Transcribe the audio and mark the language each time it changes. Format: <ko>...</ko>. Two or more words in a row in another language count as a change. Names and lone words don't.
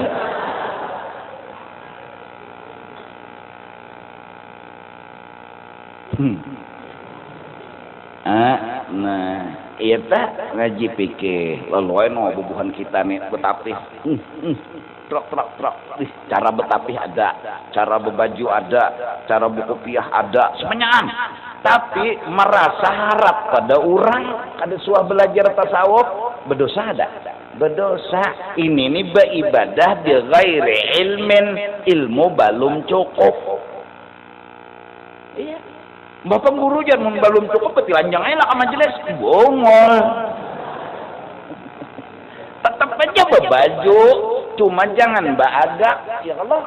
<bjn>Nah, iya tak ngaji pikir, lalu no bubuhan kita nih betapih, truk. Cara betapih ada, cara berbaju ada, cara berkopiah ada, semuanya. Tapi merasa harap pada orang, kada suah belajar tasawuf, berdosa ada. Berdosa. Ini nih beribadah</bjn> <ar>bi ghairi ilmin,</ar> <bjn>ilmu belum cukup. Iya. Bapak guru jangan belum cukup betilanjang aja lah ke majelis. Bongol. Tetap aja berbaju, cuma jangan bagak.</bjn> <ar>Ya Allah.</ar>